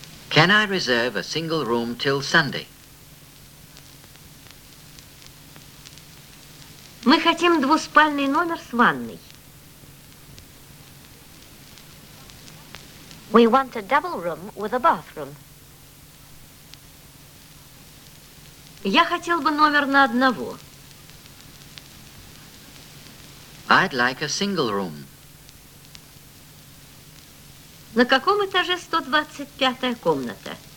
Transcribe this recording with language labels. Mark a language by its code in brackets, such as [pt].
[en] Can I reserve a single room till Sunday? [ru] Мы хотим двуспальный номер с ванной. [en] We want a double room with a bathroom. [ru] Я хотел бы номер на одного. [en] I'd like a single room. [ru] На каком этаже 125-я комната?